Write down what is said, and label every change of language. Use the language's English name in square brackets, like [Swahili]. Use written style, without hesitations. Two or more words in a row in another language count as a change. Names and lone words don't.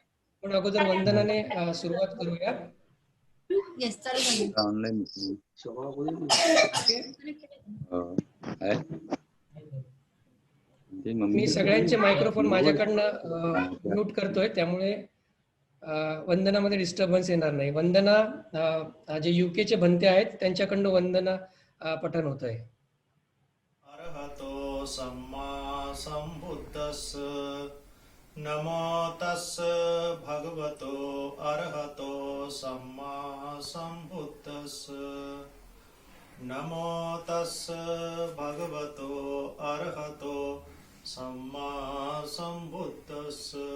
[Marathi] पण अगोदर वंदनाने सुरुवात करूया. मी सगळ्यांचे मायक्रोफोन माझ्याकडनं म्यूट करतोय, त्यामुळे वंदनामध्ये डिस्टर्बन्स येणार नाही. वंदना जे युकेचे भंते आहेत त्यांच्याकडनं वंदना पठण होत आहे. [Pali] अरहतो सम्मा संबुद्धस्स नमो तस्स भगवतो अरहतो सम्मा संबुद्धस्स नमो तस्स भगवतो अरहतो सम्मा संबुद्धस्स